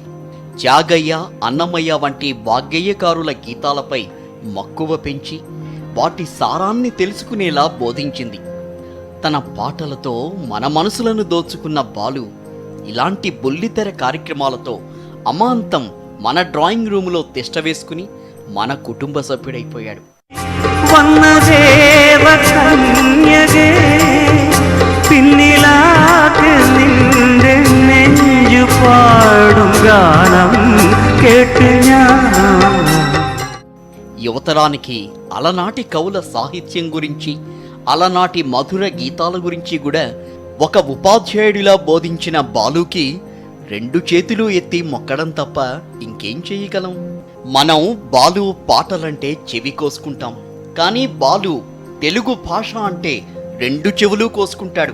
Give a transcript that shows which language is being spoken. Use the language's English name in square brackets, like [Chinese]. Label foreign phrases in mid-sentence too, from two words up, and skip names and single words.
[Telugu] త్యాగయ్య, అన్నమయ్య వంటి వాగ్గేయకారుల గీతాలపై మక్కువ పెంచి వాటి సారాన్ని తెలుసుకునేలా బోధించింది. తన పాటలతో మన మనసులను దోచుకున్న బాలు ఇలాంటి బుల్లితెర కార్యక్రమాలతో అమాంతం మన డ్రాయింగ్ రూములో తిష్ట వేసుకుని మన కుటుంబ సభ్యుడైపోయాడు. [Malayalam] വന്നദേവ കന്യകേ പിന്നിലാക്ക് നിന്റെ നെഞ്ചു പാടും ഗാനം കേട്ട് ഞാൻ. [Telugu] యువతరానికి అలనాటి కవుల సాహిత్యం గురించి, అలనాటి మధుర గీతాల గురించి కూడా ఒక ఉపాధ్యాయుడిలా బోధించిన బాలుకి రెండు చేతులు ఎత్తి మొక్కడం తప్ప ఇంకేం చేయగలం? మనం బాలు పాటలంటే చెవి కోసుకుంటాం, కానీ బాలు తెలుగు భాష అంటే రెండు చెవులు కోసుకుంటాడు.